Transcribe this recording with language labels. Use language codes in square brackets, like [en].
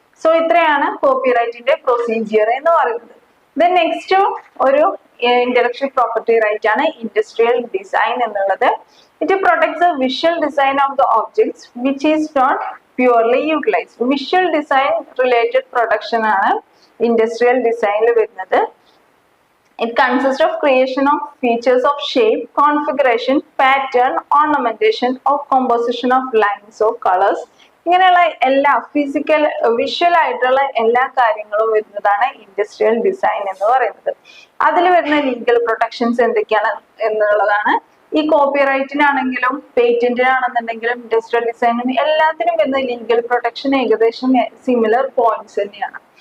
[ml] So ഇത്രയാണ് കോപ്പിറൈറ്റിന്റെ procedure എന്ന് പറയുന്നത്. ദെൻ നെക്സ്റ്റ് ഒരു ഇന്റലക്ച്വൽ പ്രോപ്പർട്ടി റൈറ്റ് ആണ് ഇൻഡസ്ട്രിയൽ ഡിസൈൻ എന്നുള്ളത്. [en] It protects the visual design of the objects which is not purely utilized. [ml] Visual design related production ആണ് industrial ഡിസൈനിൽ വരുന്നത്. [en] It consists of creation of features of shape, configuration, pattern, ornamentation, or composition of lines or colors. [ml] ഇങ്ങനെയുള്ള എല്ലാ physical, visual ആയിട്ടുള്ള എല്ലാ കാര്യങ്ങളും വരുന്നതാണ് industrial design എന്ന് പറയുന്നത്. അതിൽ വരുന്ന ലീഗൽ പ്രൊട്ടക്ഷൻസ് എന്തൊക്കെയാണ് എന്നുള്ളതാണ്. ഈ കോപ്പിറൈറ്റിനാണെങ്കിലും പേറ്റന്റിനാണെന്നുണ്ടെങ്കിലും ഇൻഡസ്ട്രിയൽ ഡിസൈനും എല്ലാത്തിനും വരുന്ന ലീഗൽ പ്രൊട്ടക്ഷൻ ഏകദേശം സിമിലർ പോയിന്റ്സ് തന്നെയാണ്.